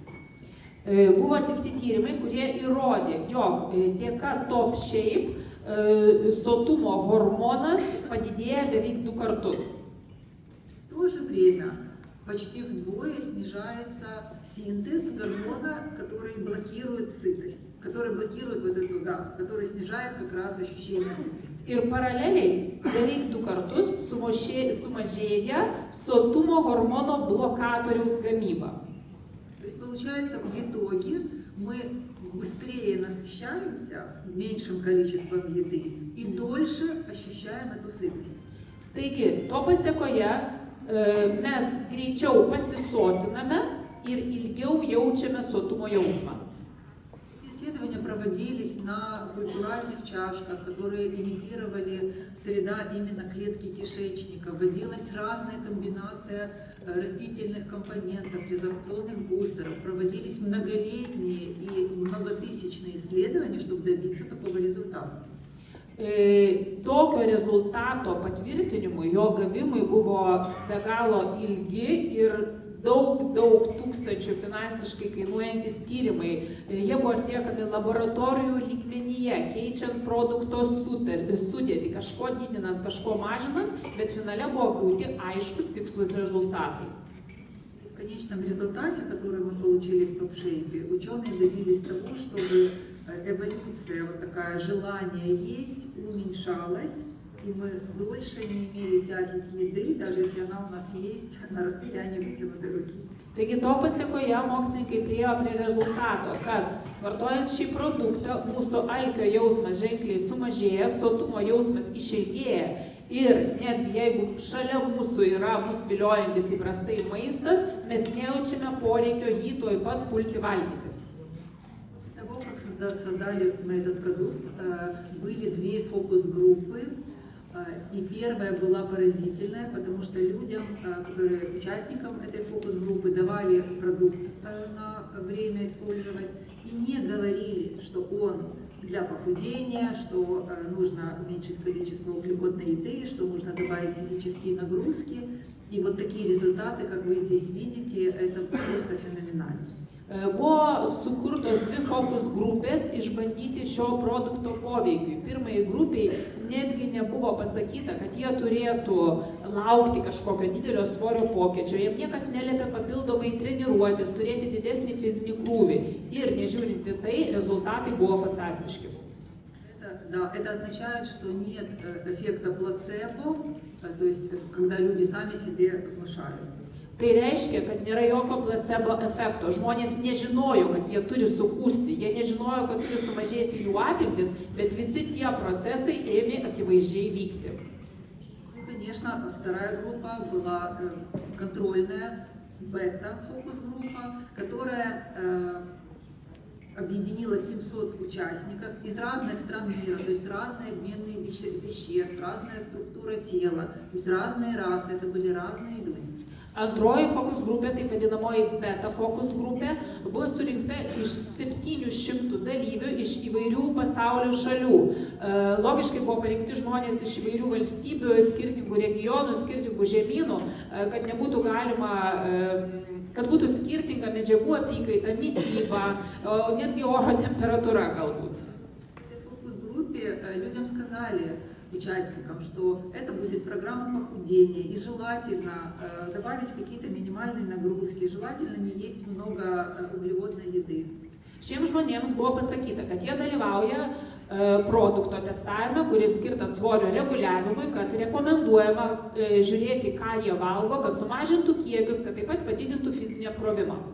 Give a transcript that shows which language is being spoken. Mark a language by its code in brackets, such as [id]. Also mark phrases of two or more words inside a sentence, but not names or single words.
[lt] Buvo atlikti tyrimai, kurie įrodė, jog dėka Top Shape sotumo hormonas padidėja beveik 2 kartus. [ru] В то же время почти вдвое снижается синтез гормона, который блокирует сытость, который блокирует вот эту, который снижает как раз ощущение сытости. [lt] Ir paraleliai beveik 2 kartus sumažėja sotumo hormono blokatoriaus gamyba. [ru] То есть получается, в итоге мы быстрее насыщаемся меньшим количеством еды и дольше ощущаем эту сытость. [lt] Taigi, to pasiekoje mes greičiau pasisotiname ir ilgiau jaučiame sotumo jausmą. [ru] Исследования проводились на культуральных чашках, которые имитировали среда именно клетки кишечника. Вводилась разная комбинация растительных компонентов, резорбционных бустеров. Проводились многолетние и многотысячные исследования, чтобы добиться такого результата. [lt] Tokio rezultato patvirtinimui, jo gavimui buvo be galo ilgi ir daug tūkstančių finansiškai kainuojantis tyrimai. Jie buvo atliekami laboratorijų lygmenyje, keičiant produkto sudėtį, kažko didinant, kažko mažinant, bet finale buvo gauti aiškus tikslus rezultatai. [ru] В конечном результате, который мы получили в топ-шейпе, ученые добились того, чтобы эволюция, вот такая желание есть, уменьшалась, и мы дольше не имели тяги к еды, даже если она у нас есть на расстоянии вытянутой руки. [lt] Taigi to pasiekoje mokslininkai priėjo prie rezultato, kad vartojant šį produktą mūsų alkio jausmas ženkliai sumažėja, sotumo jausmas išilgėja ir netgi jeigu šalia mūsų yra mus viliojantis įprastai maistas, mes nejaučiame poreikio jį tuoj pat pulti valgyti. [ru] После того, как создали мы этот продукт, были две фокус-группы. И первая была поразительная, потому что людям, участникам этой фокус-группы, давали продукт на время использовать и не говорили, что он для похудения, что нужно уменьшить количество углеводной еды, что нужно добавить физические нагрузки. И вот такие результаты, как вы здесь видите, это просто феноменально. [lt] Buvo sukurtos dvi fokus grupės išbandyti šio produkto poveikiui. Pirmai grupiai netgi nebuvo pasakyta, kad jie turėtų laukti kažkokio didelio svorio pokyčio. Jiems niekas neliepia papildomai treniruotis, turėti didesnį fizinį krūvį. Ir nežiūrint į tai, rezultatai buvo fantastiški. [ru] Да, это означает, что нет эффекта плацебо, то есть когда люди сами себе внушают. [lt] Tai reiškia, kad nėra jokio placebo efekto. Žmonės nežinojo, kad jie turi sukūsti, jie nežinojo, kad turi sumažėti jų apimtis, bet visi tie procesai ėmė akivaizdžiai vykti. [ru] Ну, конечно, вторая группа была контрольная бета-фокус-группа, которая объединила 700 участников из разных стран мира, то есть разные обменные веществ, разная структура тела, то есть разные расы, это были разные люди. [lt] Antroji fokus grupė, taip vadinamoji beta fokus grupė, buvo surinkta iš 700 dalyvių iš įvairių pasaulio šalių. Logiškai buvo parinkti žmonės iš įvairių valstybių, skirtingų regionų, skirtingų žemynų, kad nebūtų galima, kad būtų skirtinga medžiagų apykaita, mityba, netgi oro temperatūra galbūt. [ru] В фокус-группе людям сказали, участникам, что это будет программа похудения и желательно добавить какие-то минимальные нагрузки, желательно не есть много углеводной еды. [lt] Šiems žmonėms buvo pasakyta, kad jie dalyvauja produkto testavime, kuris skirtas svorio reguliavimui, kad rekomenduojama žiūrėti, ką jie valgo, kad sumažintų kiekius, kad taip pat padidintų fizinį apkrovimą.